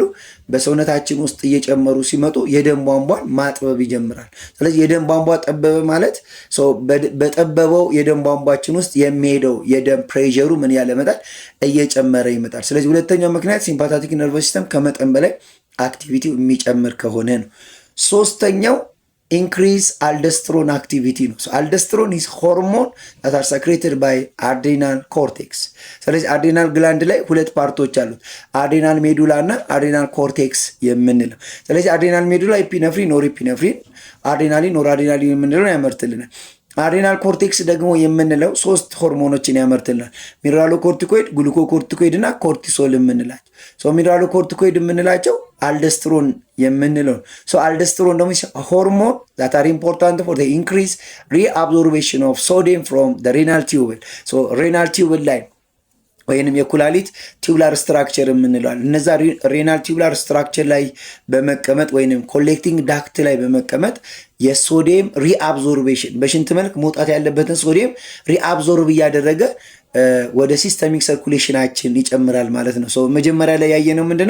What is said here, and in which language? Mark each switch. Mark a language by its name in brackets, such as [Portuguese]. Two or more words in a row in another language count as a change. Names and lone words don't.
[Amharic] በሰውነታችን ውስጥ እየጨመሩ ሲመጡ የደም ቧንቧን ማጥበብ ይጀምራል። ስለዚህ የደም ቧንቧ ጠበበ ማለት በጠበበው የደም ቧንቧችን ውስጥ የሚሄደው የደም ፕሬሸሩ ምን ያለ ይመጣል? እየጨመረ ይመጣል። ስለዚህ ሁለተኛው ምክንያት [English] sympathetic nervous system [Amharic] ከመጠን በላይ አክቲቪቲው የሚጨምር ከሆነ ነው። ሶስተኛው [English] increase aldosterone activity [Amharic] ነው። [English] aldosterone is hormone that are secreted by adrenal cortex። [Amharic] ስለዚህ አድሬናል ግላንድ ላይ 2 ፓርቶች አሉት፣ [English] adrenal medulla [Amharic] እና [English] adrenal cortex [Amharic] የምንለው። ስለዚህ [English] adrenal medulla epinephrine, norepinephrine, adrenaline, noradrenaline [Amharic] የምንለው ያመርትልናል። [English] adrenal cortex [Amharic] ደግሞ የምንለው 3 ሆርሞኖችን ያመርትልናል፣ [English] mineralo corticoid, gluco corticoid [Amharic] እና ኮርቲሶል የምንላቸው። [English] mineralo corticoid [Amharic] የምንላቸው አልደስትሮን የምንለው አልደስትሮን ደግሞ ሆርሞን [English] that are important for the increase reabsorption of sodium from the renal tubule። renal tubule [Amharic] ላይ ወይንም የኩላሊት [English] tubular structure [Amharic] የምንለዋል። እነዛ [English] renal tubular structure [Amharic] ላይ በመቀመጥ ወይንም [English] collecting duct [Amharic] ላይ በመቀመጥ የሶዲየም ሪአብዞርቤሽን በሽንት መልክ መውጣት ያለበትን ሶዲየም ሪአብዞርብ እያደረገ ወደ ሲስተሚክ ሰርኩሌሽናችን ይጨምራል ማለት ነው። መጀመሪያ ላይ ያየነው ምንድነው?